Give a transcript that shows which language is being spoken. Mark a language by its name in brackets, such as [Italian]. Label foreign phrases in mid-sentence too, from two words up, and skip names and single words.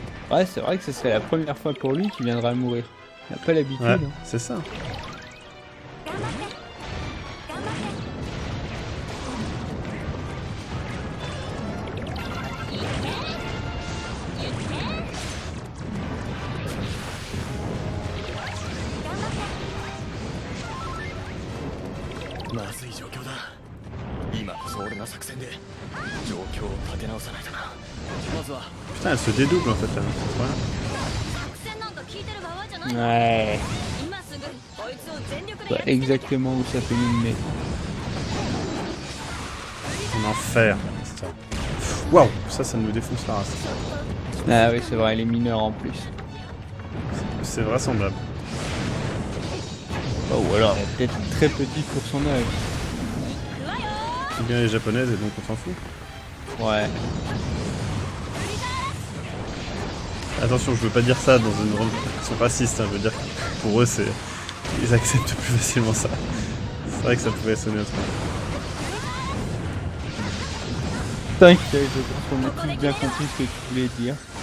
[French] Ouais, c'est vrai que ce serait la première fois pour lui qu'il viendra à mourir. Il n'a pas l'habitude. Ouais, hein. c'est ça. [Japanese] 頑張って頑張ってまずい状況だ。今こそ俺の作戦で状況を立て直さないとな。まずは [French] Putain, elle se dédouble en fait là. C'est trop bien. [Japanese] 作戦なんか聞いてる場合じゃない [French] Ouais, [Japanese] 今すぐこいつを全力で [French] je vois [Japanese] やりつけて [French] exactement où ça peut nous mener. En enfer. Ça. Waouh, ça nous défonce la race. Ah oui, c'est vrai, les mineurs en plus. C'est vraisemblable. Oh, ou alors, elle est peut-être très petite pour son âge. [Japanese] 行くわよ [French] C'est bien les japonaises et donc on s'en fout. Ouais. Attention, je veux pas dire ça dans une relation raciste, hein, je veux dire que pour eux c'est. Ils acceptent plus facilement ça. C'est vrai que ça pouvait sonner autrement. T'inquiète, je pense qu'on a tous bien compris ce que tu voulais dire.